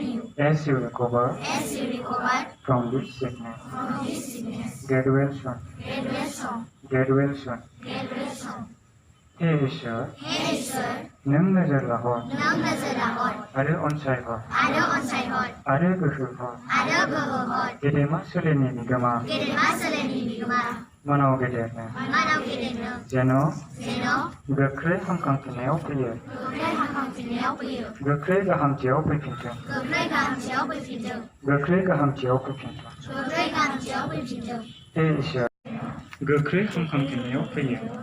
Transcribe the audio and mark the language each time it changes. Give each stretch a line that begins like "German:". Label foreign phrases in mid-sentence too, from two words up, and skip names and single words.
English: As you recover from this sickness, get well soon. Get well soon.
Bodo: हे ईश्वर नों नोजोर लाहर आरो अनसायहर आरो गोहो हर गेदेमा सोलेरनि बिगोमा मानव गेदेरनो जेन' गोख्रै हामखांफिननायाव फैयो गोख्रै गाहामथियाव फैफिनथों गोख्रै गाहामथियाव फैफिनथों हे ईश्वर गोख्रै हामखांफिननायाव फैयो